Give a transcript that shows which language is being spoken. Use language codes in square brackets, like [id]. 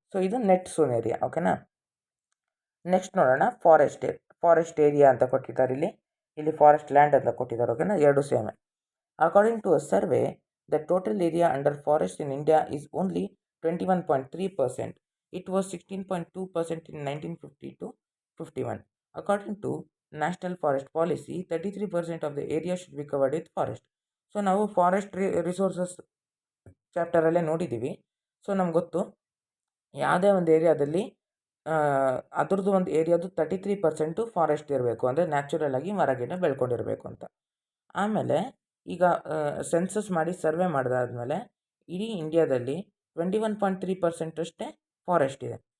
[kn] So ಇದು net zone area. ಓಕೆನಾ. Next ನೋಡೋಣ ಫಾರೆಸ್ಟ್ ಏರಿಯಾ ಅಂತ ಕೊಟ್ಟಿದ್ದಾರೆ ಇಲ್ಲಿ ಫಾರೆಸ್ಟ್ ಲ್ಯಾಂಡ್ ಅಂತ ಕೊಟ್ಟಿದ್ದಾರೆ. ಓಕೆನಾ, ಎರಡು ಸೇಮೆ. [en] According to a survey, the total area under forest in India is only 21.3%. It was 16.2% in 1950 to 51. According to National Forest Policy, 33% of the area should be covered with forest. [kn] So ನಾವು forest resources ಚಾಪ್ಟರಲ್ಲೇ ನೋಡಿದ್ದೀವಿ. So ನಮ್ಗೆ ಗೊತ್ತು ಯಾವುದೇ ಒಂದು ಏರಿಯಾದಲ್ಲಿ ಅದರದ್ದು ಒಂದು ಏರಿಯಾದು 33% forest ಇರಬೇಕು, ಅಂದರೆ ನ್ಯಾಚುರಲ್ ಆಗಿ ಮರಗಿಡ ಬೆಳ್ಕೊಂಡಿರಬೇಕು ಅಂತ. ಆಮೇಲೆ ಈಗ ಸೆನ್ಸಸ್ ಮಾಡಿ ಸರ್ವೆ ಮಾಡಿದಾದ್ಮೇಲೆ ಇಡೀ ಇಂಡಿಯಾದಲ್ಲಿ 21.3% ಅಷ್ಟೇ ಫಾರೆಸ್ಟ್ ಇದೆ.